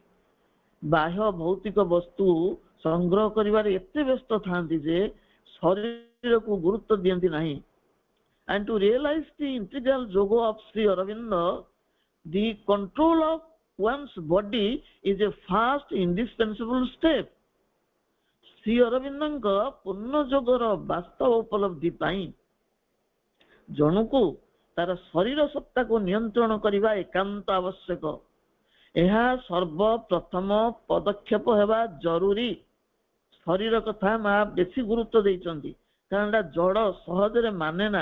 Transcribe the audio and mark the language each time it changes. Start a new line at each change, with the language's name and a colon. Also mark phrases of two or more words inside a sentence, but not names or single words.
Odia: ବାହ୍ୟ ଭୌତିକ ବସ୍ତୁ ସଂଗ୍ରହ କରିବାରେ ଏତେ ବ୍ୟସ୍ତ ଥାନ୍ତି ଯେ ଶରୀରକୁ ଗୁରୁତ୍ୱ ଦିଅନ୍ତି ନାହିଁ।
English: And to realize the integral yoga of Sri Aurobindo, the control of one's body is a first indispensable step.
Odia: ଶ୍ରୀ ଅରବିନ୍ଦଙ୍କ ପୂର୍ଣ୍ଣ ଯୋଗର ବାସ୍ତବ ଉପଲବ୍ଧି ପାଇଁ ଜଣକୁ ତାର ଶରୀର ସତ୍ତାକୁ ନିୟନ୍ତ୍ରଣ କରିବା ଏକାନ୍ତ ଆବଶ୍ୟକ। ଏହା ସର୍ବପ୍ରଥମ ପଦକ୍ଷେପ ହେବା ଜରୁରୀ। ଶରୀର କଥା ମା ବେଶୀ ଗୁରୁତ୍ୱ ଦେଇଛନ୍ତି, କାରଣ ଏଟା ଜଡ଼, ସହଜରେ ମାନେ ନା।